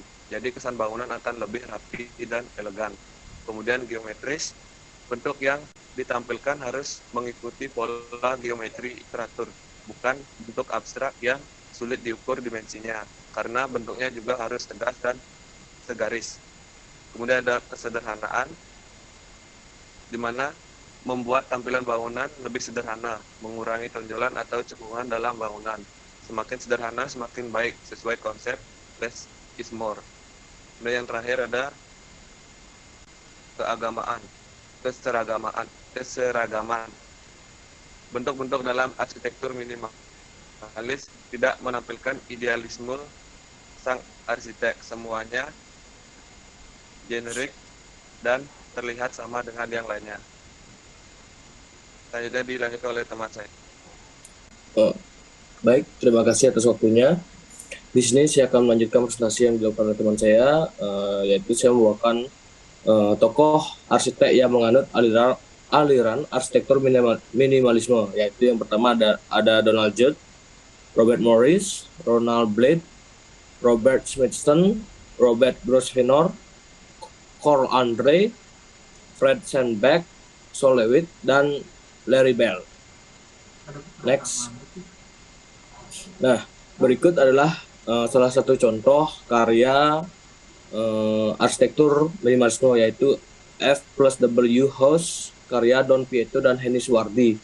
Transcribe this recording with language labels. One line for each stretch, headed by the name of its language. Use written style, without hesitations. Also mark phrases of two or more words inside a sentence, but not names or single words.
Indonesian: Jadi kesan bangunan akan lebih rapi dan elegan. Kemudian geometris, bentuk yang ditampilkan harus mengikuti pola geometri teratur, bukan bentuk abstrak yang sulit diukur dimensinya, karena bentuknya juga harus tegas dan segaris. Kemudian ada kesederhanaan, di mana membuat tampilan bangunan lebih sederhana, mengurangi tonjolan atau cekungan dalam bangunan. Semakin sederhana, semakin baik, sesuai konsep
English: less is more.
Indonesian: Kemudian yang terakhir ada keseragaman. Bentuk-bentuk dalam arsitektur minimalis tidak menampilkan idealisme sang arsitek, semuanya generik dan terlihat sama dengan yang lainnya. Selanjutnya dilanjutkan oleh teman saya. Oh, baik, terima kasih atas waktunya. Di sini saya akan melanjutkan presentasi yang dilakukan oleh teman saya, yaitu saya membawakan tokoh arsitek yang menganut aliran arsitektur minimalisme, yaitu yang pertama ada Donald Judd, Robert Morris, Ronald Blade, Robert Smithson, Robert Grosvenor, Carl Andre, Fred Sandbeck, Sol Lewitt, dan Larry Bell. Next. Nah, berikut adalah salah satu contoh karya arsitektur minimalisme, yaitu F+W House karya Don Pietro dan Henny Suwardi.